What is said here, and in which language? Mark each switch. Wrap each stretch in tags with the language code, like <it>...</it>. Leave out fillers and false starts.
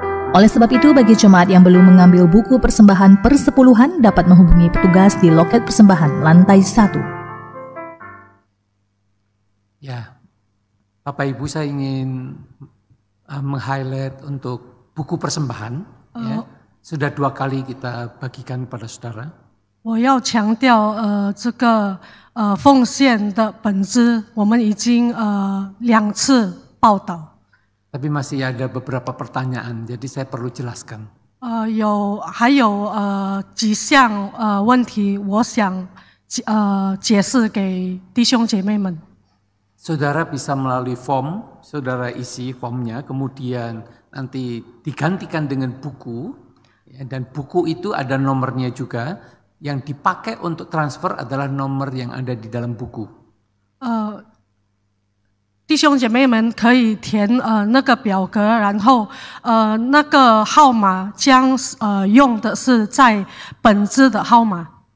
<id>Oleh sebab itu, bagi jemaat yang belum mengambil buku persembahan persepuluhan dapat menghubungi petugas di loket persembahan lantai 1. Ya, Bapak Ibu, saya ingin meng-highlight untuk buku persembahan. Ya. Sudah 2 kali kita bagikan pada saudara.</id> <zh>我要强调，这个奉献的本质，我们已经2次报道。</zh> <id>Tapi masih ada beberapa pertanyaan, jadi saya perlu jelaskan.</id> <zh>还有几项问题，我想解释给弟兄姐妹们。</zh> <id>saudara bisa melalui form, saudara isi formnya, kemudian nanti digantikan dengan buku, ya, dan buku itu ada nomornya juga, yang dipakai untuk transfer adalah nomor yang ada di dalam buku.</id> <zh>弟兄姐妹们可以填那个表格，然后那个号码将用的是在本子的号码。</zh>